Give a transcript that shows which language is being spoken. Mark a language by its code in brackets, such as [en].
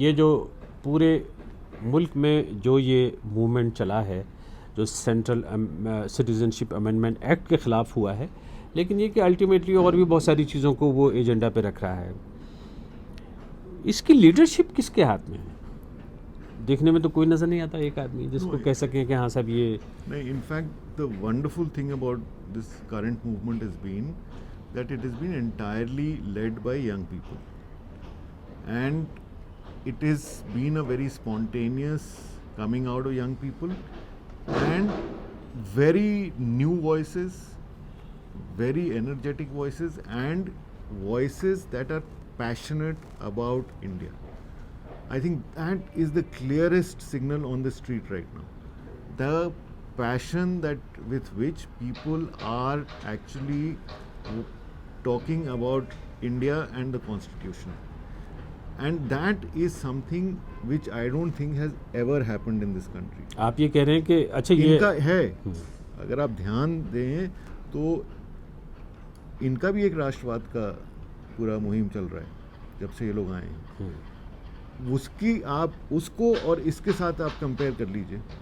[hi] ये जो पूरे मुल्क में जो ये मूवमेंट चला है, जो सेंट्रल सिटीजनशिप अमेंडमेंट एक्ट के ख़िलाफ़ हुआ है, लेकिन ये कि अल्टीमेटली और भी बहुत सारी चीज़ों को वो एजेंडा पे रख रहा है, इसकी लीडरशिप किसके हाथ में है? देखने में तो कोई नज़र नहीं आता एक आदमी जिसको कह सकें कि हाँ साहब ये नहीं। [en] In fact the wonderful thing about this current movement is been that it has been entirely led by young people, and it has been a very spontaneous coming out of young people and very new voices, very energetic voices, and voices that are passionate about India. I think that is the clearest signal on the street right now. The passion that with which people are actually talking about India and the Constitution, and that is something which I don't think has ever happened in this country. [hi] आप ये कह रहे हैं कि अच्छा ये इनका है, अगर आप ध्यान दें तो इनका भी एक राष्ट्रवाद का पूरा मुहिम चल रहा है जब से ये लोग आए हैं। उसकी आप उसको और इसके साथ आप कंपेयर कर लीजिए।